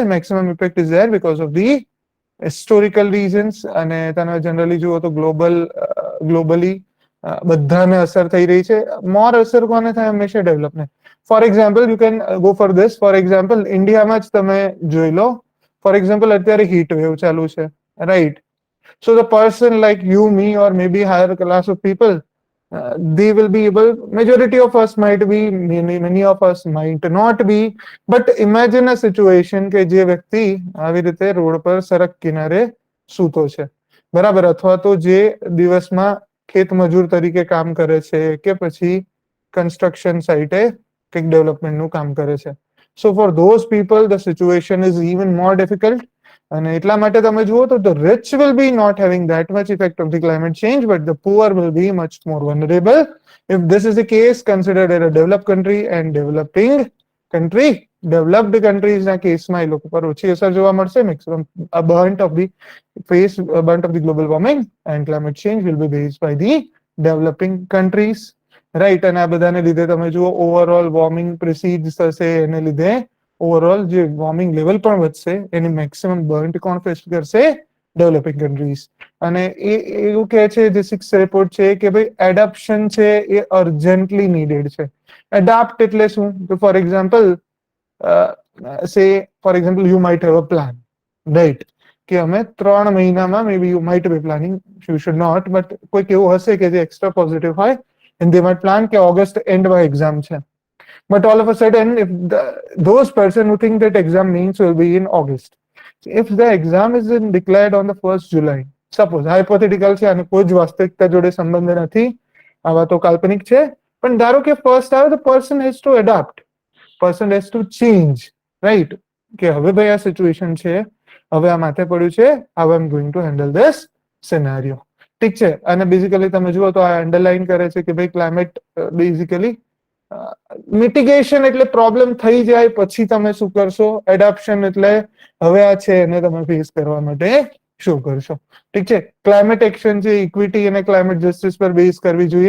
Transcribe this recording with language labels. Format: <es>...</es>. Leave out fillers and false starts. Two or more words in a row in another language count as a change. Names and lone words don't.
<en>maximum impact is there because of the historical reasons.</en> <gu>અને તમે જનરલી જુઓ તો ગ્લોબલી બધાને અસર થઈ રહી છે.</gu> <en>મોર</en> <gu>અસર કોને થાય? હંમેશા ડેવલપને.</gu> <en>for example, you can go for this. for example,</en> <gu>ઇન્ડિયામાં જ તમે જોઈ લો.</gu> <en>for example,</en> <gu>અત્યારે</gu> <en>heat wave</en> <gu>ચાલુ છે, રાઈટ?</gu> <en>So the person like you, me, or maybe higher class of people, they will be able, majority of us might be, many of us might not be, but imagine a situation</en> <gu>કે જે વ્યક્તિ આવી રીતે રોડ પર સડક કિનારે સૂતો છે, બરાબર? અથવા તો જે દિવસમાં ખેત મજૂર તરીકે કામ કરે છે કે પછી</gu> <en>construction site</en> <gu>કંઈક ડેવલપમેન્ટનું કામ કરે છે.</gu> <en>so for those people the situation is even more difficult.</en> <gu>અને એટલા માટે તમે જુઓ તો</gu> <en>the rich will be not having that much effect of the climate change, but the poor will be much more vulnerable. If this is the case, considered a developed country and developing country, developed countries</en> <gu>ના કેસમાં એ લોકો પર ઓછી અસર જોવા મળશે.</gu> <en>મેક્સિમમ burnt of the global warming and climate change will be based by the developing countries, રાઈટ?</en> <gu>અને આ બધાને લીધે તમે જુઓ</gu> <en>overall warming precedes</en> <gu>થશે, એને લીધે ઓવરઓલ જે</gu> <en>warming level</en> <gu>પણ વધશે. એની</gu> <en>maximum burnt</en> <gu>કોણ ફેસ કરશે?</gu> <en>developing countries.</en> <gu>અને એ એવું કહે છે જે</gu> <en>six report</en> <gu>છે કે ભાઈ એડોપ્શન છે એ</gu> <en>urgently needed</en> <gu>છે. એડાપ્ટ એટલે શું?</gu> <en>તો for example, you might have a plan, right?</en> <gu>કે અમે 3 મહિનામાં,</gu> <en>may be you might be planning, you should not, but</en> <gu>કોઈક એવું હશે કે જે</gu> <en>extra positive હોય and they might plan</en> <gu>કે ઓગસ્ટ એન્ડમાં એક્ઝામ છે.</gu> <en>But all of a sudden, if those person who think that exam means will be in August, if the exam is declared on the 1st July, suppose hypothetical</en> <gu>છે અને કોઈ જ વાસ્તવિકતા જોડે સંબંધ નથી, આવા તો કાલ્પનિક છે, પણ ધારો કે ફર્સ્ટ આવે,</gu> <en>the person has to adapt, person has to change, right?</en> <gu>કે હવે ભાઈ આ સિચ્યુએશન છે, હવે આ માથે પડ્યું છે,</gu> <en>how I'm going to handle this scenario.</en> <gu>ઠીક છે? અને બેઝિકલી તમે જુઓ તો આ અંડરલાઈન કરે છે કે ભાઈ</gu> <en>climate basically mitigation</en> <gu>એટલે પ્રોબ્લેમ થઈ જાય પછી તમે શું કરશો, એડોપ્શન એટલે હવે આ છે એને તમે ફેસ કરવા માટે શું કરશો. ઠીક છે?</gu> <en>climate action</en> <gu>છે ઇક્વિટી અને</gu> <en>climate justice</en> <gu>પર બેઝ કરવી જોઈએ.</gu>